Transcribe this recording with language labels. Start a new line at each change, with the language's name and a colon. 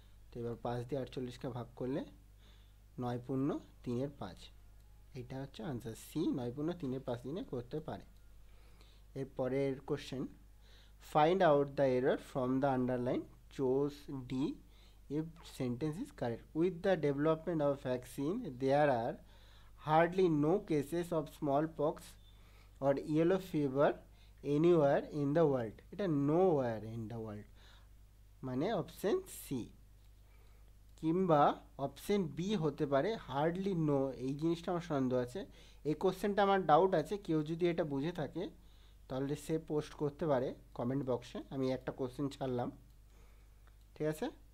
Bangla: তো এবার 5 দিয়ে 48কে ভাগ করলে 9×3=5, এটা হচ্ছে আনসার সি, 9×3=5 দিনে করতে পারে। এরপরের question, find out the error from the underline, choose D
English: if sentence is correct. With the development of vaccine, there are hardly no cases of smallpox or yellow fever anywhere in the world.
Bangla: এটা
English: nowhere in the world,
Bangla: মানে option C, কিংবা option B হতে পারে hardly no, এই জিনিসটা আমার সন্দেহ আছে, এই কোশ্চেনটা আমার ডাউট আছে, কেউ যদি এটা বুঝে থাকে তাহলে সে পোস্ট করতে পারে কমেন্ট বক্সে, আমি একটা কোশ্চেন ছাড়লাম, ঠিক আছে।